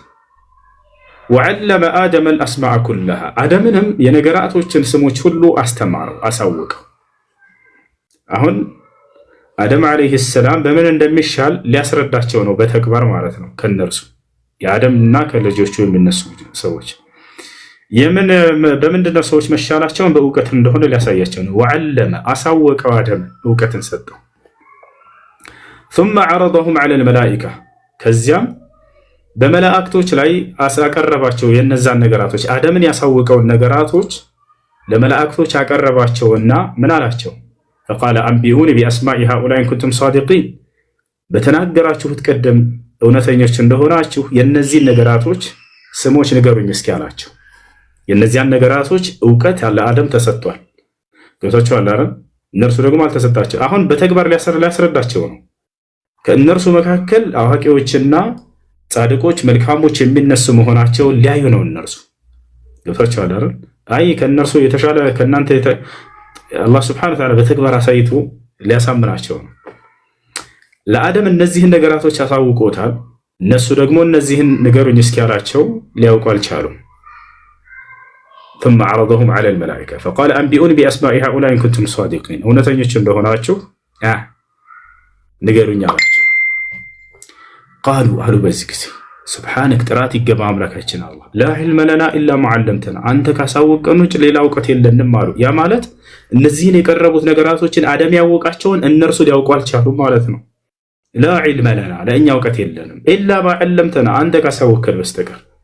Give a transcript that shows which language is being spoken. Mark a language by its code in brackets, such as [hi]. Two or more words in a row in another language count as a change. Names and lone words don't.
[ar] وعلم آدم الأسماء كلها፣ [am] አደምንም የነገራቶችን ስሞች ሁሉ አስተማረው አሳወቀው። አሁን አደም [ar] عليه السلام [am] በምን እንደሚሻል ሊያስረዳቸው ነው በተግባር ማለት ነው። ከነርሱ የአደምና ከልጆቹ የሚነሱ ሰዎች በምንድነው ሰዎች መሻላቸውን በእውቀት እንደሆነ ሊያሳያቸው ነው። ወዐለመ አሳወቀው፣ አደም እውቀትን ሰጠው። [ar] ثم عرضهم على الملائكة [am] ከዚያም በመላእክቶች ላይ አቀረባቸው። የነዛን ነገራቶች አደምን ያሳወቀውን ነገራቶች ለመላእክቶች አቀረባቸውና ምን አላቸው? [ar] فقال أنبئوني بأسماء هؤلاء إن كنتم صادقين፣ [am] በተናገራችሁት ቀደም እውነተኞች እንደሆናችሁ የነዚህን ነገራቶች ስሞች ንገሩኝ እስኪ አላቸው። የነዚያን ነገራቶች እውቀት ያለ አደም ተሰጥቷል። ገብታችኋል አይደል? እነርሱ ደግሞ አልተሰጣቸው። አሁን በተግባር ሊያስረዳቸው ነው። ከእነርሱ መካከል አዋቂዎችና ጻድቆች መልካሞች የሚነሱ መሆናቸውን ሊያዩ ነው። እነርሱ ገብታችኋል አይደል? አይ ከእነርሱ የተሻለ ከእናንተ አላህ [ar] سبحانه وتعالى [am] በተግባር አሳይቶ ሊያሳምናቸው ነው። ለአደም እነዚህን ነገራቶች አሳውቆታል። እነሱ ደግሞ እነዚህን ንገሩኝ እስኪ ያላቸው ሊያውቁ አልቻሉም። [ar] ثم عرضهم على الملائكة فقال أنبئوني بأسماء هؤلاء إن كنتم صادقين، [am] እውነተኞች እንደሆናችሁ ንገሩኝ አላቸው። ቃሉ አሉ በዚህ ጊዜ ሱብሓነክ ጥራት ይገባ አምላካችን አላህ [ar] لا علم لنا إلا ما علمتنا፣ [am] አንተ ካሳወቀን ውጭ ሌላ እውቀት የለንም አሉ። ያ ማለት እነዚህን የቀረቡት ነገራቶችን አደም ያወቃቸውን እነርሱ ሊያውቁ አልቻሉም ማለት ነው። [ar] لا علم لنا [am] ለእኛ እውቀት የለንም [ar] إلا ما علمتنا፣ [am] አንተ ካሳወቀን በስተቀር